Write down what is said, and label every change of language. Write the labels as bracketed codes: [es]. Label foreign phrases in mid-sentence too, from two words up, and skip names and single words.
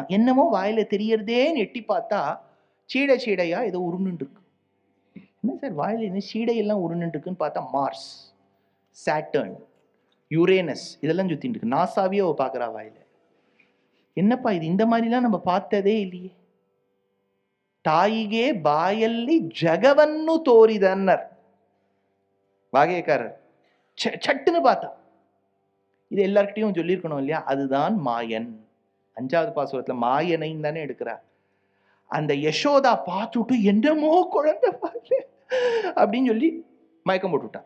[ta] என்னமோ வாயில தெரியறதே எட்டி பார்த்தா சீடை சீடையா ஏதோ உருண்டு இருக்கு. என்ன சார் வாயில என்ன சீடையெல்லாம் உருண்டு இருக்குன்னு பார்த்தா மார்ஸ், சாட்டர்ன், யுரேனஸ் இதெல்லாம் சுத்திட்டு இருக்கு. நாசாவே அவ பாக்குறா வாயில. என்னப்பா இது, இந்த மாதிரிலாம் நம்ம பார்த்ததே இல்லையே. ತಾಯಿಗೆ ಬಾಯಲ್ಲಿ ಜಗವನ್ನು ತೋರಿದನ್ನರ್ வாகையக்காரர். சட்டுன்னு பார்த்தா இது எல்லார்கிட்டையும் சொல்லியிருக்கணும் இல்லையா? அதுதான் மாயன். 5வது பாசுரத்துல மாயனைன்னு தானே எடுக்கிறார். அந்த யசோதா பார்த்துட்டு என்னமோ குழந்தை பாரு அப்படின்னு சொல்லி மயக்கம் போட்டுவிட்டான்.